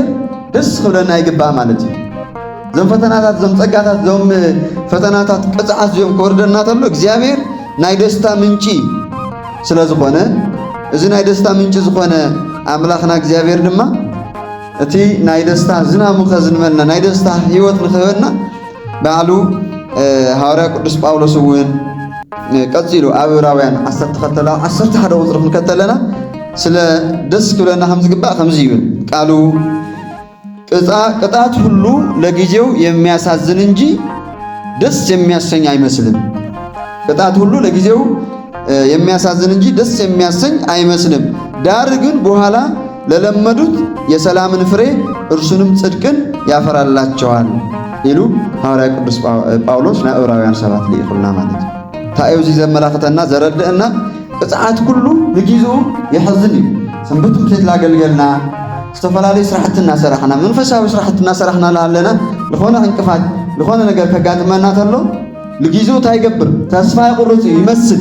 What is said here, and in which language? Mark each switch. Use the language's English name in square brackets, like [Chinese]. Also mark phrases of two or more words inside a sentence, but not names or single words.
[Tigrinya] ደስ ክብለና ይግባእ ማለት እዩ ዞም ፈተናታት ዞም ጸጋታት ዞም ፈተናታት ቅጽዓት ዚኦም ከወርደና ተሎ እግዚአብሔር ናይ ደስታ ምንጪ ስለ ዝኾነ እዚ ናይ ደስታ ምንጪ ዝኾነ ኣምላኽና እግዚአብሔር ድማ እቲ ናይ ደስታ ዝናሙ ከዝንበልና ናይ ደስታ ህይወት ንኽህበና ባዕሉ ሐዋርያ ቅዱስ ጳውሎስ እውን ቀፂሉ ኣብ ዕብራውያን 11 ቁጽሪ ክንከተለና ስለ ደስ ክብለና ከም ዝግባእ ከምዚ ይብል ቃሉ [Amharic] ቅጣት ሁሉ ለጊዜው የሚያሳዝን እንጂ ደስ የሚያሰኝ አይመስልም ቅጣት ሁሉ ለጊዜው የሚያሳዝን እንጂ ደስ የሚያሰኝ አይመስልም ዳር ግን በኋላ ለለመዱት የሰላምን ፍሬ እርሱንም ጽድቅን ያፈራላቸዋል ይሉ ሐዋርያ ቅዱስ [Tigrinya] ጳውሎስ ናይ ዕብራውያን 7 ላይ ይኹልና ማለት ታየው እዚ ዘመላኽተና ዘረድእና ቅጽዓት ኩሉ ለጊዜው ይሕዝን እዩ ሰንበት ምክንያት ላገልገልና ዝተፈላለዩ ስራሕትና ሰራሕና መንፈሳዊ ስራሕትና ሰራሕና ለሃለና ለኾነ እንቅፋት ለኾነ ነገር ከጋጥመና ተሎ ለጊዜው ታይገብር ተስፋ ይቁርጽ ይመስል